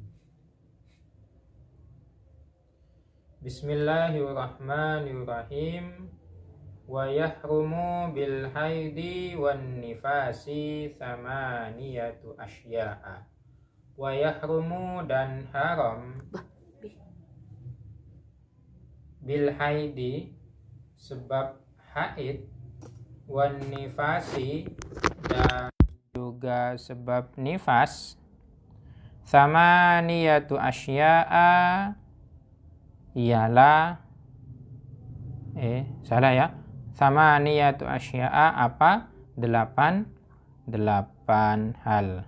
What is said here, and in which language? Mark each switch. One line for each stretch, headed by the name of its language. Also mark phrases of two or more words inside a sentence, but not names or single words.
Arabic: بسم الله الرحمن الرحيم. ويحرم بالحيض والنفاس ثمانية أشياء. ويحرم,
Indonesian: dan haram,
Arabic: بالحيض,
Indonesian: sebab haid,
Arabic: والنفاس,
Indonesian: dan juga sebab nifas,
Arabic: ثمانية أشياء,
Indonesian: ialah salah ya,
Arabic: ثمانية أشياء,
Indonesian: apa? Delapan hal.